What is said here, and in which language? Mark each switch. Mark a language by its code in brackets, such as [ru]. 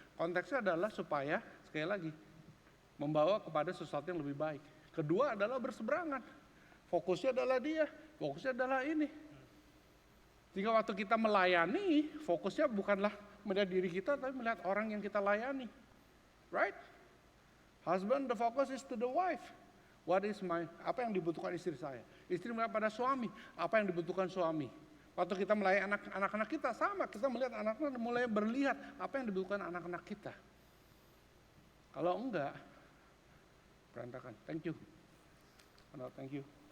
[id] Konteksnya adalah supaya, sekali lagi, membawa kepada sesuatu yang lebih baik. Kedua adalah berseberangan. Fokusnya adalah dia. Fokusnya adalah ini. Jika waktu kita melayani, fokusnya bukanlah melihat diri kita, tapi melihat orang yang kita layani. [en] Right? Husband, the focus is to the wife. [id] Apa yang dibutuhkan istri saya? Istri melihat pada suami, apa yang dibutuhkan suami? Waktu kita melayani anak-anak kita, sama. Kita melihat anak-anak mulai berlihat apa yang dibutuhkan anak-anak kita. Kalau enggak, berantakan. [en] Thank you. No, thank you.